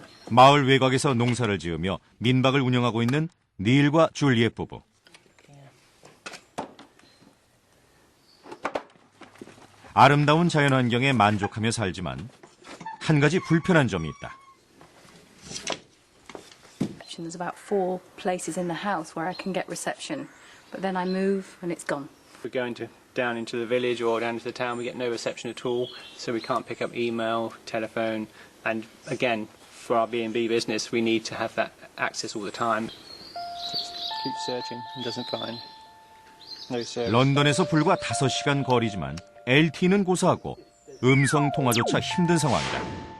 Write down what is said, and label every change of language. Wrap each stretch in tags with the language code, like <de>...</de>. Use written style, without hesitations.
<ko>마을 외곽에서 농사를 지으며 민박을 운영하고 있는 닐과 줄리엣 부부. 아름다운 자연환경에 만족하며 살지만 한 가지 불편한 점이 있다.</ko> <en>There's about 4 places in the house where I can get reception, but then I move and it's gone. We're going down into the village or down into the town, we get no reception at all, so we can't pick up email, telephone, and again, for our B&B business, we need to have that access all the time. Just keep searching and doesn't find. No service.</en> <ko>런던에서 불과 5시간 거리지만 LTE는 고사하고 음성 통화조차 힘든 상황이다.</ko>